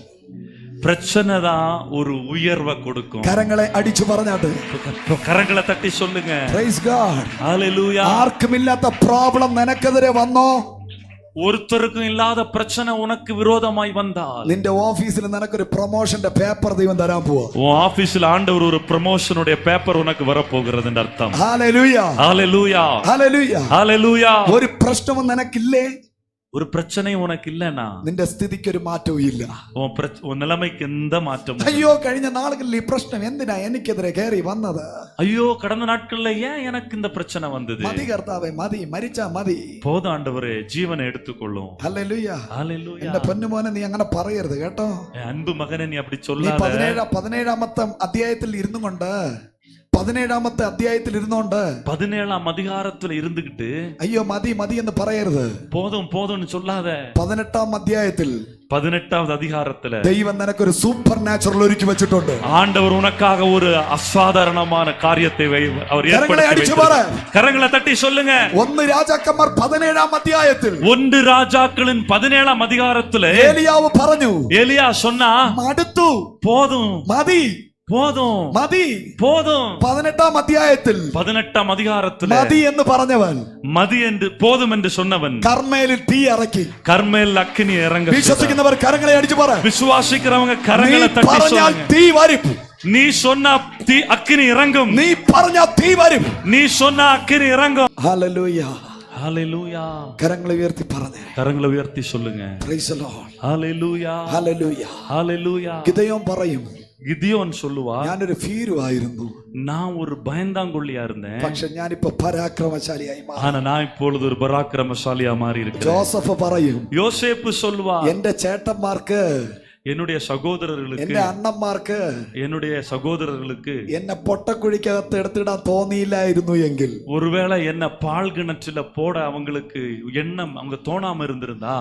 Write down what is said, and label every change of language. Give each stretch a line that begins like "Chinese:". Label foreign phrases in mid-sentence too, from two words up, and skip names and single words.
Tamil: பிரச்சனை தான் ஒரு உயர்வை கொடுக்கும்.
Malayalam: കരങ്ങളെ അടിച്ചു പറഞ്ഞാട്ട്,
Tamil: கரங்களை தட்டி சொல்லுங்க.
English: Praise God.
Tamil: ஹல்லேலூயா.
Malayalam: ആർക്കുമില്ലാത്ത പ്രോബ്ലം നിനക്കെതിരെ വന്നോ,
Tamil: ஒருத்தருக்கும் இல்லாத பிரச்சனை உனக்கு விரோதமாய் வந்தால்,
Malayalam: നിന്റെ ഓഫീസിൽ നിനക്കൊരു പ്രൊമോഷന്റെ പേപ്പർ ദൈവം തരാൻ പോവാ.
Tamil: உன் ஆபீஸ்ல ஆண்டவர் ஒரு ப்ரமோஷனுடைய பேப்பர் உனக்கு வரப்போகிறதுன்னு அர்த்தம்.
Malayalam: ഹല്ലേലൂയ.
Tamil: ஹல்லேலூயா.
Malayalam: ഹല്ലേലൂയ.
Tamil: ஹல்லேலூயா.
Malayalam: ഒരു പ്രശ്നവും നിനക്കില്ലേ,
Tamil: ஒரு பிரச்சனை உனக்கு இல்லனா
Malayalam: നിന്റെ സ്ഥിതിക്ക് ഒരു മാറ്റവും ഇല്ല.
Tamil: உன் நிலைமைக்கு எந்த மாற்றமும்.
Malayalam: അയ്യോ, കഴിഞ്ഞ നാളുകളിൽ ഈ പ്രശ്നം എന്തിനാ എനിക്കെതിരെ കയറി വന്നത്,
Tamil: ஐயோ கடந்த நாட்கள்ல ஏன் எனக்கு இந்த பிரச்சனை வந்தது,
Malayalam: മതി കർത്താവേ, മതി, മരിച്ചാ മതി,
Tamil: போதும் ஆண்டவரே, ஜீவனை எடுத்துக்கொள்ளும்.
Malayalam: ഹല്ലേലൂയ.
Tamil: ஹல்லேலூயா.
Malayalam: എന്റെ പൊന്നുമോനെ, നീ അങ്ങനെ പറയരുത് കേട്ടോ.
Tamil: அன்பு மகனே, நீ அப்படி
Malayalam: നീ
Tamil: சொல்லாத.
Malayalam: 17-ാമത്തെ അധ്യായത്തിൽ ഇരുന്നു കൊണ്ട്, 17-ാമത്തെ അധ്യായത്തിൽ ഇരുന്നോണ്ട്
Tamil: 17ஆம் அதிகாரத்துல இருந்துகிட்டு
Malayalam: അയ്യോ മതി മതി എന്ന് പറയരുത്.
Tamil: போதும் போதும்னு சொல்லாத.
Malayalam: 18-ാം അധ്യായത്തിൽ
Tamil: 18வது அதிகாரத்துல
Malayalam: ദൈവം നിനക്കൊരു
English: super natural
Malayalam: ഒരുക്കി വെച്ചിട്ടുണ്ട്.
Tamil: ஆண்டவர் உனக்காக ஒரு அசாதாரணமான காரியத்தை அவர்
Malayalam: കരങ്ങളെ അടിച്ചു പറ,
Tamil: கரங்களை தட்டி சொல்லுங்க.
Malayalam: 1 രാജാക്കന്മാർ 17-ാം അധ്യായത്തിൽ
Tamil: 1 ராஜாக்களின் 17ஆம் அதிகாரத்துல
Malayalam: ഏലിയാവ് പറഞ്ഞു,
Tamil: எலியா சொன்னா,
Malayalam: മടുത്തു,
Tamil: போதும்
Malayalam: മതി,
Tamil: போதும்
Malayalam: മതി.
Tamil: போதும்.
Malayalam: 18-ാം അധ്യായത്തിൽ
Tamil: 18ஆம் அதிகாரத்துல
Malayalam: മതി എന്ന് പറഞ്ഞവൻ,
Tamil: மதி என்று போதும் என்று சொன்னவன்
Malayalam: കർമ്മേലിൽ തീ ഇറക്കി.
Tamil: கர்மேல் அக்கினி இறங்க.
Malayalam: വിശ്വസിക്കുന്നവർ കരങ്ങളെ അടിച്ചു പറ,
Tamil: விசுவாசிக்கிறவங்க
Malayalam: നീ
Tamil: கரங்களை தட்டி
Malayalam: പറഞ്ഞാൽ
Tamil: சொல்லுங்க.
Malayalam: തീ വരും,
Tamil: நீ சொன்ன தீ அக்கினி இறங்கும்.
Malayalam: നീ പറഞ്ഞാൽ തീ വരും.
Tamil: நீ சொன்ன அக்கினி இறங்கும்.
Malayalam: ഹല്ലേലൂയ.
Tamil: ஹல்லேலூயா.
Malayalam: കരങ്ങളെ ഉയർത്തി പറഞ്ഞേ,
Tamil: கரங்களை உயர்த்தி சொல்லுங்க.
English: Praise the Lord.
Tamil: ஹல்லேலூயா.
Malayalam: ഹല്ലേലൂയ.
Tamil: ஹல்லேலூயா.
Malayalam: ഗിദെയോൻ പറയും,
Tamil: கிதியோன் சொல்லுவா,
Malayalam: ഞാനൊരു ഭീരുവായിരുന്നു,
Tamil: நான் ஒரு பயந்தாங்கொள்ளியா இருந்தேன்,
Malayalam: പക്ഷെ ഞാനിപ്പോ പരാക്രമശാലിയായി മാറി.
Tamil: ஆனா நான் இப்பொழுது ஒரு பராக்கிரமசாலியா மாறி இருக்கிறேன்.
Malayalam: ജോസഫ് പറയും,
Tamil: யோசேப்பு சொல்லுவா,
Malayalam: എന്റെ ചേട്ടന്മാർക്ക്,
Tamil: என்னுடைய சகோதரர்களுக்கு,
Malayalam: എന്റെ അണ്ണന്മാർക്ക്
Tamil: என்னுடைய சகோதரர்களுக்கு
Malayalam: എന്നെ പൊട്ടക്കുഴിക്കകത്ത് എടുത്തിടാൻ തോന്നിയില്ലായിരുന്നു എങ്കിൽ,
Tamil: ஒருவேளை என்ன பால் கிணற்றில போட அவங்களுக்கு எண்ணம் அவங்க தோணாம இருந்திருந்தா,